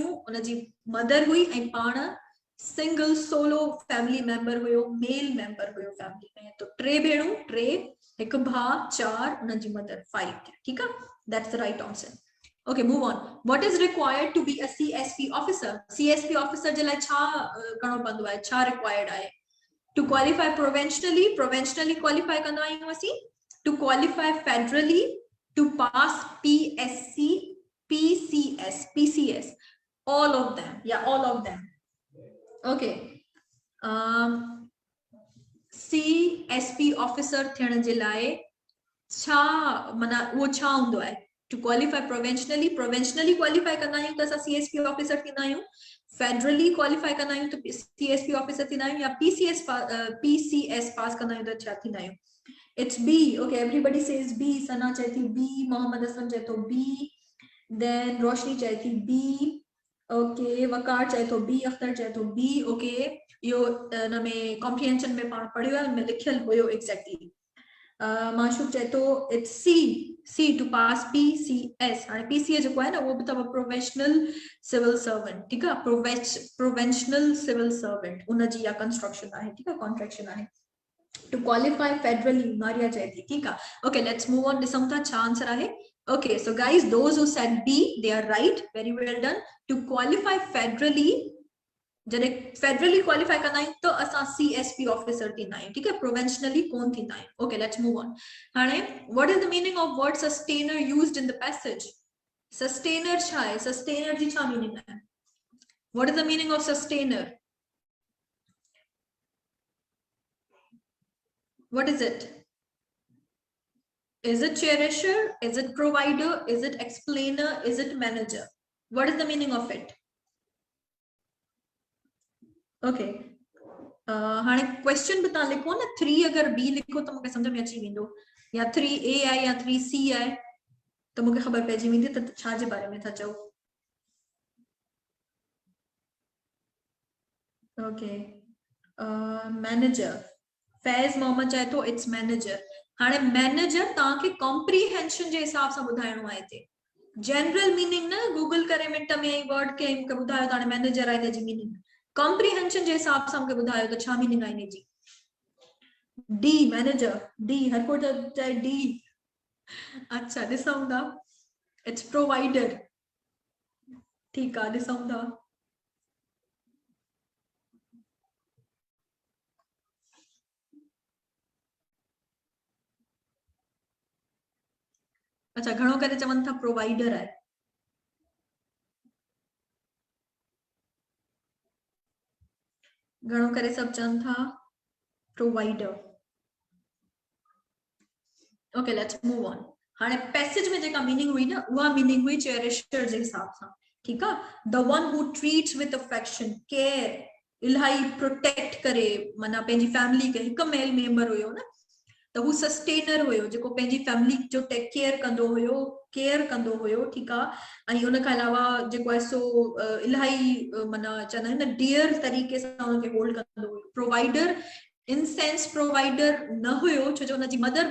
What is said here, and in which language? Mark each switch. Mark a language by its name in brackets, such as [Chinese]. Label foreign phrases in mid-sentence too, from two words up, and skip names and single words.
[Sindhi] उनजी मदर हुई ऐं पाण [English] single solo family member [Sindhi] हुयो [English] male member [Sindhi] हुयो फैमिली में तो 3 भेणू 3 एक भा 4 उनजी मदर 5 [Hindi] ठीक है [English] that's the right answer okay move on what is required to be a CSP officer [Sindhi] जे लाइ छा करणो पवंदो आहे छा required आहे [English] to qualify provincially [Sindhi] qualify कंदा आहियूं असीं [English] to qualify federally to pass PCS all of them okay [Sindhi] CSP officer थियण जे लाइ छा माना वो छा हूंदो आहे [English] to qualify provincially [Sindhi] qualify कंदा आहियूं त असां CSP officer थींदा आहियूं federally qualify कंदा आहियूं त CSP officer थींदा आहियूं या PCS पास कंदा आहियूं त छा थींदा आहियूं [English] it's B okay everybody says B [Sindhi] सना चाहे थी B मोहम्मद असलम चाहे तो B then रोशनी चाहे थी B okay वकार चाहे तो B अख्तर चाहे तो B okay यो न में कॉम्प्रिहेंशन में पाण पढ़ियो आहे में लिखियल हुयो एक्जेक्टली माशूक चाहे तो [English] it's C to pass PCS [Sindhi] हाणे PCS जो है ना वो भी तब [English] professional civil servant [Hindi] ठीक है [English] professional civil servant [Sindhi] उनजी या कंस्ट्रक्शन आहे [Hindi] ठीक है [Sindhi] कॉन्ट्रैक्शन आहे [English] to qualify federally [Sindhi] मारिया चाहे थी [Hindi] ठीक है [English] okay let's move on [Sindhi] ॾिसूं था छा आंसर आहे [English] okay so guys those who said B they are right very well done to qualify federally [Sindhi] जॾहिं [English] federally qualify [Sindhi] कंदा आहियूं त असां CSP ऑफिसर थींदा आहियूं [Hindi] ठीक है [Sindhi] प्रोवेंशनली कोन थींदा आहियूं [English] okay let's move on [Sindhi] हाणे [English] what is the meaning of word sustainer used in the passage sustainer [Sindhi] छा आहे सस्टेनर जी छा मीनिंग आहे [English] what is the meaning of sustainer what is it is it cherisher is it provider is it explainer is it manager what is the meaning of it [Sindhi] ओके हाणे क्वेश्चन भी तव्हां लिखो न 3 अगर B लिखो त मूंखे समझ में अची वेंदो या 3A आहे या 3C आहे त मूंखे ख़बर पइजी वेंदी त छा जे बारे में था चओ [English] okay manager [Sindhi] फैज मोहम्मद चाहे तो [English] it's manager [Sindhi] हाणे मैनेजर तव्हांखे कॉम्प्रिहेंशन जे हिसाब सां ॿुधाइणो आहे हिते [English] general meaning [Sindhi] न गूगल करे मिंट में वर्ड के मूंखे ॿुधायो त हाणे मैनेजर आहे हिनजी मीनिंग कॉम्प्रिहेंशन जे हिसाब सां मूंखे ॿुधायो त छा मीनिंग आहे हिनजी डी मैनेजर डी हर को चाहे डी अच्छा ॾिसूं था [English] it's provider [Sindhi] ठीक आहे ॾिसूं था अच्छा घणो करे चवनि था प्रोवाइडर आहे घणो करे सब चवनि था प्रोवाइडर [English] okay let's move on [Sindhi] हाणे पैसेज में जेका मीनिंग हुई ना उहा मीनिंग हुई चेरिशर जे हिसाब सां ठीक आहे [English] the one who treats with affection care [Sindhi] इलाही प्रोटेक्ट करे माना पंहिंजी फैमिली के हिकु [English] male member [Sindhi] हुयो न त हू सस्टेनर हुयो जेको पंहिंजी फैमिली जो [English] take care [Sindhi] कंदो हुयो ठीक आहे ऐं उन खां अलावा जेको आहे सो इलाही माना चवंदा आहिनि न डियर तरीक़े सां उनखे होल्ड कंदो हुयो प्रोवाइडर [English] in sense provider [Sindhi] न हुयो छो जो उनजी मदर